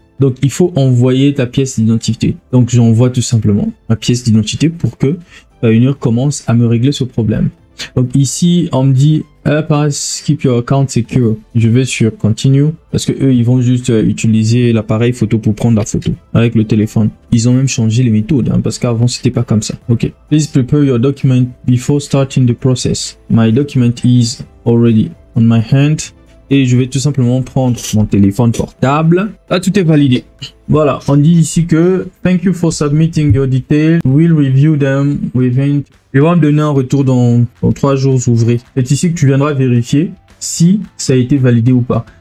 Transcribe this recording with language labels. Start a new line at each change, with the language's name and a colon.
French: Donc, il faut envoyer ta pièce d'identité. Donc, j'envoie tout simplement ma pièce d'identité pour que Pioneer commence à me régler ce problème. Donc, ici, on me dit
English: keep your account secure.
French: Je vais sur Continue parce que eux, ils vont juste utiliser l'appareil photo pour prendre la photo avec le téléphone. Ils ont même changé les méthodes parce qu'avant, c'était pas comme ça. Ok.
English: Please prepare your document before starting the process. My document is already on my hand.
French: Et je vais tout simplement prendre mon téléphone portable. Là, tout est validé. Voilà, on dit ici que
English: thank you for submitting your details. We'll review them within
French: Il va me donner un retour dans 3 jours ouvrés. C'est ici que tu viendras vérifier si ça a été validé ou pas.